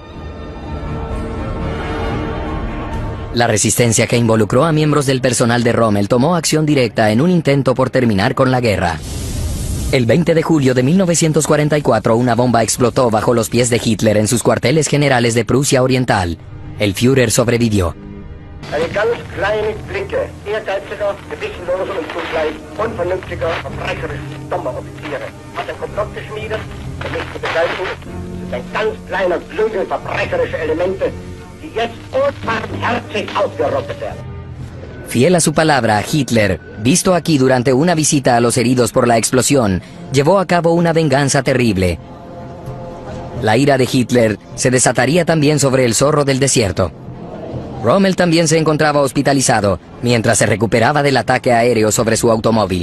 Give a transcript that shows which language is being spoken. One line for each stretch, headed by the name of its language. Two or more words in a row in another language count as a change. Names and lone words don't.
Spanish: La resistencia que involucró a miembros del personal de Rommel tomó acción directa en un intento por terminar con la guerra. El 20 de julio de 1944, una bomba explotó bajo los pies de Hitler en sus cuarteles generales de Prusia Oriental. El Führer sobrevivió.
German: Eine ganz kleine Clique ehrgeiziger, gewissenloser und zugleich unvernünftiger, verbrecherischer Sonderoffiziere hat ein Komplott geschmiedet, um mich zu beseitigen. Es ist ein ganz kleiner Klüngel verbrecherischer Elemente, die jetzt unbarmherzig ausgerottet werden.
Spanish: Fiel a su palabra, Hitler, visto aquí durante una visita a los heridos por la explosión, llevó a cabo una venganza terrible. La ira de Hitler se desataría también sobre el Zorro del Desierto. Rommel también se encontraba hospitalizado mientras se recuperaba del ataque aéreo sobre su automóvil.